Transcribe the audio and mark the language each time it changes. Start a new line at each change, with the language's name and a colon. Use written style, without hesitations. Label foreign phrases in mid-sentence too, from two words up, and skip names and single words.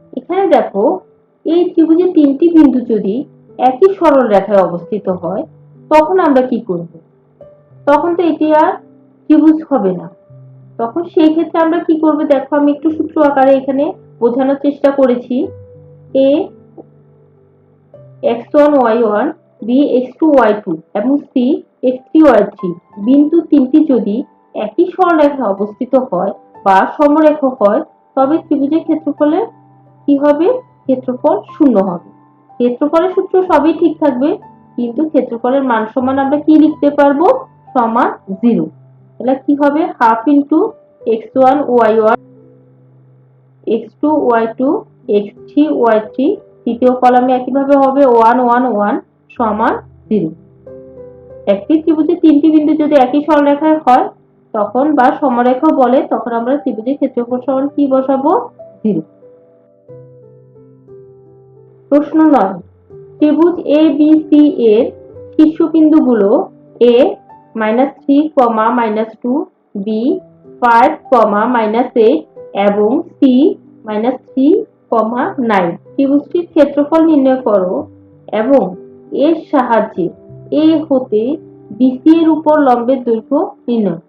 Bangla: এখানে দেখো এই ত্রিভুজের তিনটি বিন্দু যদি একই সরল রেখায় অবস্থিত হয় তখন আমরা কি করব? তখন তো এটি আর ত্রিভুজ হবে না। তখন সেই ক্ষেত্রে আমরা কি করব? দেখো আমি একটু সূত্র আকারে এখানে বোঝানোর চেষ্টা করেছি। a x1 y1 b x2 y2 এবং c x3 y3 বিন্দু তিনটি যদি একই সরলরেখায় অবস্থিত হয় বা সমরেখা হয় তবে ত্রিভুজের ক্ষেত্রফলে কি হবে? ক্ষেত্রফল শূন্য হবে। ক্ষেত্রফলের সূত্র সবই ঠিক থাকবে, কিন্তু ক্ষেত্রফলের মান সমান আমরা কি লিখতে পারবো? সমান 0। তাহলে কি হবে?
English: half into
Bangla: x1 y1 x2 y2 x3 y3, তৃতীয় কলামে একইভাবে হবে 1 1 1 সমান 0। একটি ত্রিভুজের তিনটি বিন্দু যদি একই সরলরেখায় হয় তখন বা সমরেখা বলে তখন আমরা ত্রিভুজের ক্ষেত্রফল সমান কি বসাবো? 0। প্রশ্ন 9, ত্রিভুজ ABC এর শীর্ষবিন্দুগুলো a -3, -2, b 5, -8 এবং c -3, 9 ত্রিভুজটির ক্ষেত্রফল নির্ণয় করো এবং এর সাহায্যে a হতে BC এর উপর লম্বের দৈর্ঘ্য নির্ণয়।